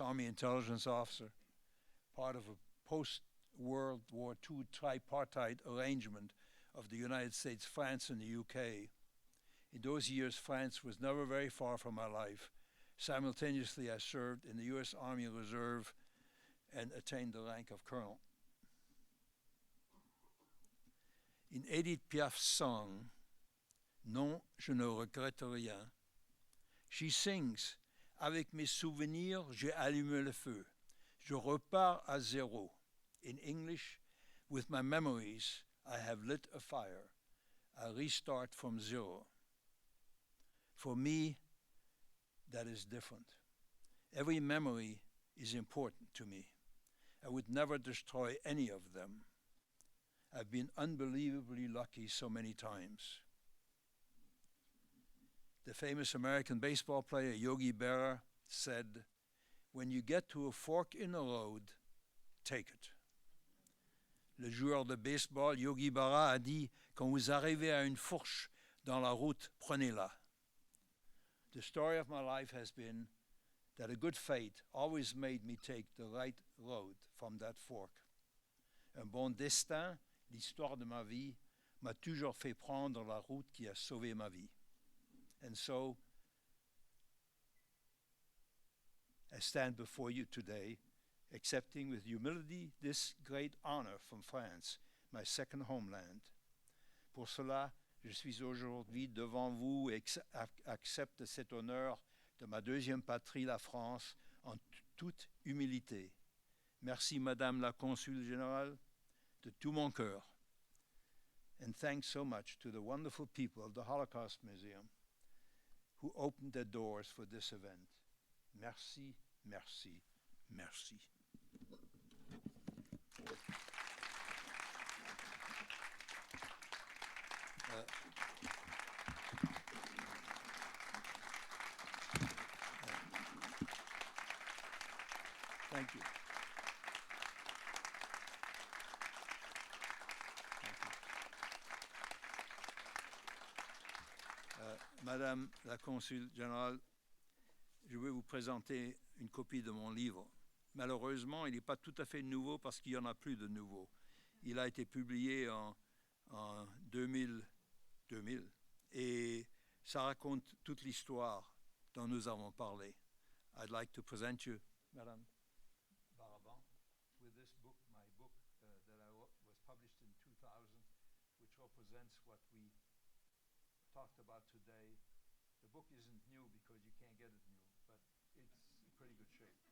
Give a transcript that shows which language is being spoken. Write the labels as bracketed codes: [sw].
[en] Army intelligence officer, part of a post-World War II tripartite arrangement of the United States, France, and the UK. In those years, France was never very far from my life. Simultaneously, I served in the U.S. Army Reserve and attained the rank of colonel. In Edith Piaf's song, Non, je ne regrette rien, she sings, [fr] avec mes souvenirs, j'ai allumé le feu. Je repars à zéro. [en] In English, with my memories, I have lit a fire. I restart from zero. For me, that is different. Every memory is important to me. I would never destroy any of them. I've been unbelievably lucky so many times. The famous American baseball player Yogi Berra said, when you get to a fork in the road, take it. [fr] Le joueur de baseball Yogi Berra a dit, quand vous arrivez à une fourche dans la route, prenez-la. [en] The story of my life has been that a good fate always made me take the right road from that fork. [fr] Un bon destin, l'histoire de ma vie, m'a toujours fait prendre la route qui a sauvé ma vie. [en] And so, I stand before you today, accepting with humility this great honor from France, my second homeland. [fr] Pour cela, je suis aujourd'hui devant vous et accepte cet honneur de ma deuxième patrie, la France, en toute humilité. Merci, Madame la Consul Générale, de tout mon cœur. [en] And thanks so much to the wonderful people of the Holocaust Museum who opened their doors for this event. [fr] Merci, merci, merci. [en] Thank you. [fr] Madame la Consul Générale, je vais vous présenter une copie de mon livre. Malheureusement, il n'est pas tout à fait nouveau parce qu'il n'y en a plus de nouveau. Il a été publié en 2000. Et ça raconte toute l'histoire dont nous avons parlé. [en] I'd like to present you, Madame Baraban, with this book, my book that was published in 2000, which represents what we talked about today. The book isn't new because you can't get it new, but it's in pretty good shape.